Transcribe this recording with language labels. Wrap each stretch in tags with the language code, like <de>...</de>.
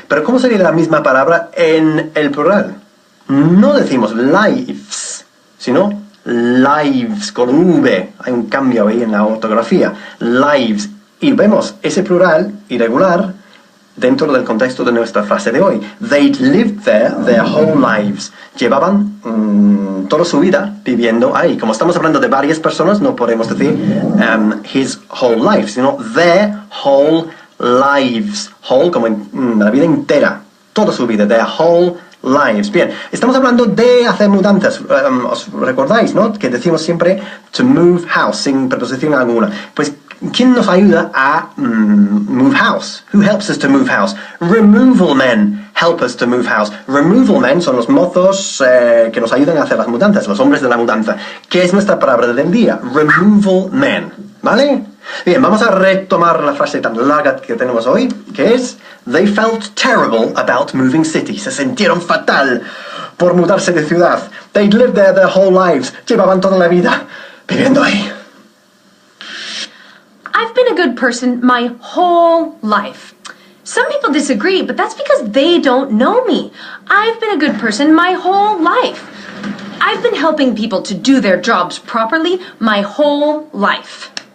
<es>Pero ¿cómo sería la misma palabra en el plural? No decimos lives, sino lives, con V. Hay un cambio ahí en la ortografía. Lives. Y vemos ese plural irregular dentro del contexto de nuestra frase de hoy.</es> <en>They'd lived there their whole lives.</en> <es>Llevaban toda su vida viviendo ahí. Como estamos hablando de varias personas, no podemos decir</es> <en>his whole life,</en> <es>sino</es> <en>their whole lives.</en> <es>Whole como la vida entera. Toda su vida.</es> <en>Their whole lives.</en> <es>Bien, estamos hablando de hacer mudanzas. ¿Os recordáis, no? Que decimos siempre to move house, sin preposición alguna. Pues, ¿quién nos ayuda a</es> <en>move house? Who helps us to move house? Removal men help us to move house.</en> <es>Removal men son los mozos que nos ayudan a hacer las mudanzas, los hombres de la mudanza. ¿Qué es nuestra palabra del día? Removal men. ¿Vale? Bien, vamos a retomar la frase tan larga que tenemos hoy, que es</es> <en>They felt terrible about moving city.</en> <es>Se sintieron fatal por mudarse de ciudad.</es> <en>They'd lived there their whole lives.</en> <es>Llevaban toda la vida viviendo ahí.</es> <en>I've been a good person my whole life. Some people disagree, but that's because they don't know me. I've been a good person my whole life. I've been helping people to do their jobs properly my whole life.</en>